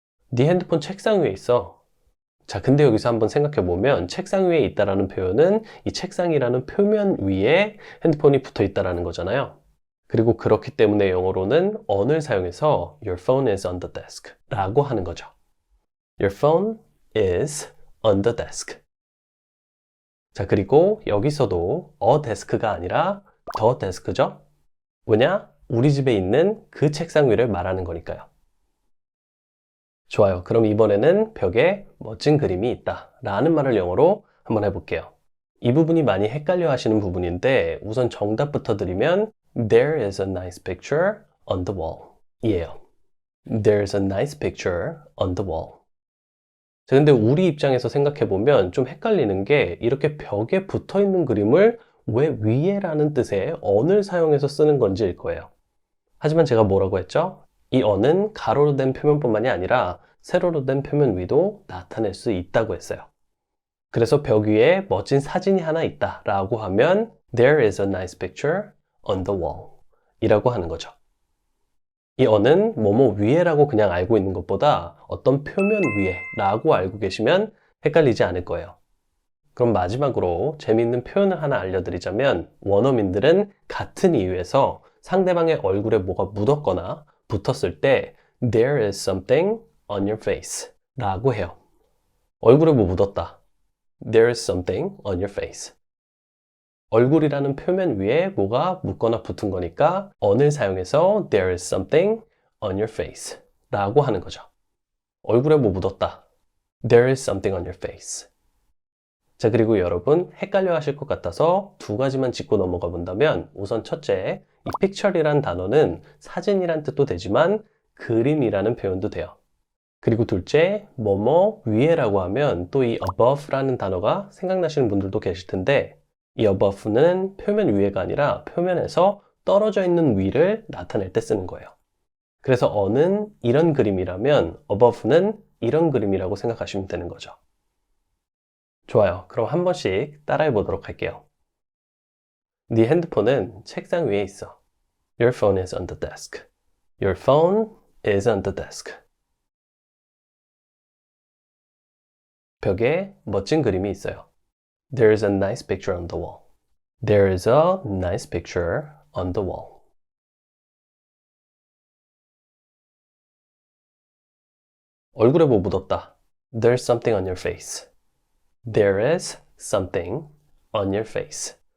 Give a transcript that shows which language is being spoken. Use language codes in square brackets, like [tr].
[ko] 네 핸드폰 책상 위에 있어. 자, 근데 여기서 한번 생각해 보면 책상 위에 있다라는 표현은 이 책상이라는 표면 위에 핸드폰이 붙어 있다라는 거잖아요. 그리고 그렇기 때문에 영어로는 on을 사용해서 [en] Your phone is on the desk [ko] 라고 하는 거죠. [en] Your phone is on the desk. [ko] 자, 그리고 여기서도 a desk가 아니라 the desk죠. 뭐냐? 우리 집에 있는 그 책상 위를 말하는 거니까요. 좋아요. 그럼 이번에는 벽에 멋진 그림이 있다 라는 말을 영어로 한번 해볼게요. 이 부분이 많이 헷갈려 하시는 부분인데 우선 정답부터 드리면 [en] There is a nice picture on the wall [ko] 이에요. [en] There's a nice picture on the wall. [ko] 자, 근데 우리 입장에서 생각해보면 좀 헷갈리는 게 이렇게 벽에 붙어 있는 그림을 왜 위에라는 뜻의 on을 사용해서 쓰는 건지일 거예요. 하지만 제가 뭐라고 했죠? 이 on은 가로로 된 표면뿐만이 아니라 세로로 된 표면 위도 나타낼 수 있다고 했어요. 그래서 벽 위에 멋진 사진이 하나 있다 라고 하면 [en] There is a nice picture on the wall [ko] 이라고 하는 거죠. 이 on은 뭐뭐 위에라고 그냥 알고 있는 것보다 어떤 표면 위에 라고 알고 계시면 헷갈리지 않을 거예요. 그럼 마지막으로 재미있는 표현을 하나 알려드리자면 원어민들은 같은 이유에서 상대방의 얼굴에 뭐가 묻었거나 붙었을 때 [en] There is something on your face [ko] 라고 해요. 얼굴에 뭐 묻었다. [en] There is something on your face. [ko] 얼굴이라는 표면 위에 뭐가 묻거나 붙은 거니까 on을 사용해서 [en] There is something on your face [ko] 라고 하는 거죠. 얼굴에 뭐 묻었다. [en] There is something on your face. [ko] 자, 그리고 여러분 헷갈려 하실 것 같아서 두 가지만 짚고 넘어가 본다면 우선 첫째, 이 picture이란 단어는 사진이란 뜻도 되지만 그림이라는 표현도 돼요. 그리고 둘째, 뭐뭐 위에라고 하면 또 이 above라는 단어가 생각나시는 분들도 계실 텐데 이 above는 표면 위에가 아니라 표면에서 떨어져 있는 위를 나타낼 때 쓰는 거예요. 그래서 on은 이런 그림이라면 above는 이런 그림이라고 생각하시면 되는 거죠. 좋아요. 그럼 한 번씩 따라해 보도록 할게요. 네 핸드폰은 책상 위에 있어. [en] Your phone is on the desk. Your phone is on the desk. [ko] 벽에 멋진 그림이 있어요. [en] There is a nice picture on the wall. There is a nice picture on the wall. [ko] 얼굴에 뭐 묻었다. [en] There's something on your face. There is something on your face.